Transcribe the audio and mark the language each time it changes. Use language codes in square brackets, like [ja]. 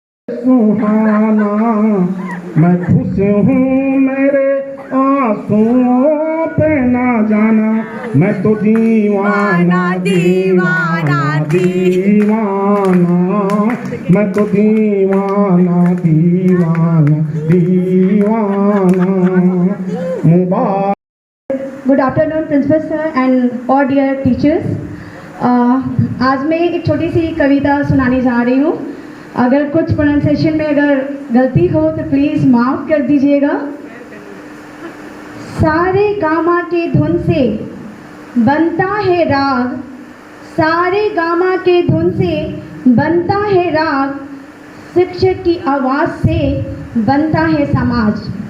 [hi] सुहाना मैं खुश हूँ मेरे आंसुओं पे ना जाना मैं तो दीवाना दीवाना दीवाना मैं तो दीवाना दीवाना दीवाना मुबारक। [en] Good afternoon, Principal Sir and all dear teachers. [hi] आज मैं एक छोटी सी कविता सुनाने जा रही हूँ। अगर कुछ प्रोनाउंसिएशन में अगर गलती हो तो प्लीज़ माफ़ कर दीजिएगा। सारे गामा के धुन से बनता है राग, सारे गामा के धुन से बनता है राग, शिक्षक की आवाज़ से बनता है समाज।